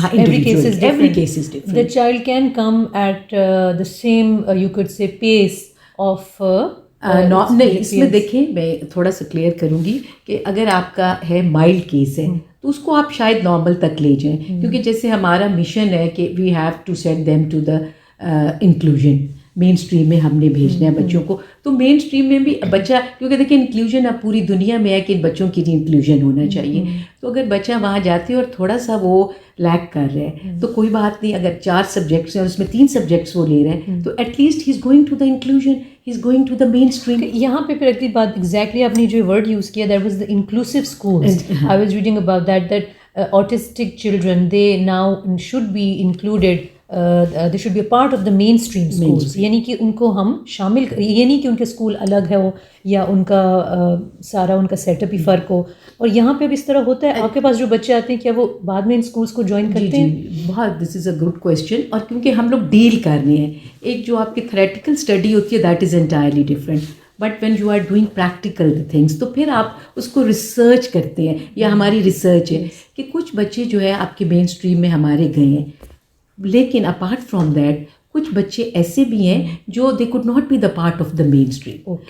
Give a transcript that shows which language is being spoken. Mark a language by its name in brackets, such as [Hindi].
[English] every case is different. The child can come at the same you could say pace of [Urdu] نہیں, اس میں دیکھیں میں تھوڑا سا کلیئر کروں گی کہ اگر آپ کا ہے مائلڈ کیس ہے تو اس کو آپ شاید نارمل تک لے جائیں, کیونکہ جیسے ہمارا مشن ہے کہ [English] we have to send them to the inclusion, [Urdu] main stream میں ہم نے بھیجنا ہے بچوں کو. تو مین اسٹریم میں بھی بچہ, کیونکہ دیکھیں انکلوژن اب پوری دنیا میں ہے کہ ان بچوں کی انکلوژن ہونا چاہیے. تو اگر بچہ وہاں جاتے اور تھوڑا سا وہ لیک کر رہا ہے تو کوئی بات نہیں, اگر 4 سبجیکٹس ہیں اور اس میں 3 سبجیکٹس وہ لے رہے ہیں تو [English] At least he is going to the inclusion, he is going to the mainstream. [Urdu] یہاں پہ پھر اگلی بات ایگزیکٹلی آپ نے جو ورڈ یوز کیا, [English] That was the inclusive schools. I was reading about that autistic children, they now should be included, they should be a part of the mainstream schools. [Urdu] یعنی کہ ان کو ہم شامل, یہ نہیں کہ ان کے اسکول الگ ہے ہو یا ان کا سارا ان کا سیٹ اپ ہی فرق ہو. اور یہاں پہ بھی اس طرح ہوتا ہے, آپ کے پاس جو بچے آتے ہیں کیا وہ بعد میں ان اسکولس کو جوائن کرتے ہیں؟ [English] بہت, this is a good question. [Urdu] اور کیونکہ ہم لوگ ڈیل کر رہے ہیں, ایک جو آپ کی تھریٹیکل اسٹڈی ہوتی ہے [English] that is entirely different, but when you are doing practical things [Urdu] تو پھر آپ اس کو ریسرچ کرتے ہیں, یا ہماری ریسرچ ہے کہ کچھ بچے جو ہے آپ کے مین اسٹریم میں ہمارے گئے ہیں, لیکن [English] apart from that [Urdu] کچھ بچے ایسے بھی ہیں جو [English] They could not be the part of the mainstream.